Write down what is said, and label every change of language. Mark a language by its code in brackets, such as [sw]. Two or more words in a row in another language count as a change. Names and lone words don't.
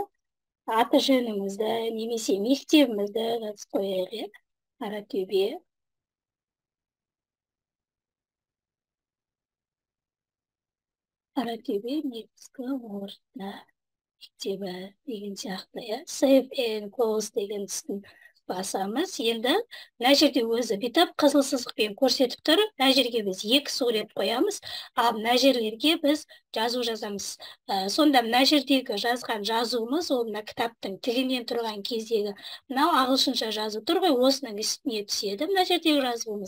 [kk] Аты жөнімізді, немесе мектебімізді жазып қояйық. Қаратөбе. Қаратөбе негізгі орта мектебі деген сияқты. [en] Save and close [kk] деген үстін басамыз. Енді мына жерде өзі бүйтіп қызыл сызықпен көрсетіп тұр. Мына жерге біз 2 сурет қоямыз, ал мына жерлерге біз жазу жазамыз. Сонда мына жердегі жазған жазуымыз, ол мына кітаптың тігінен тұрған кездегі мынау ағылшынша жазу тұр ғой, осының үстіне түседі мына жердегі жазуымыз.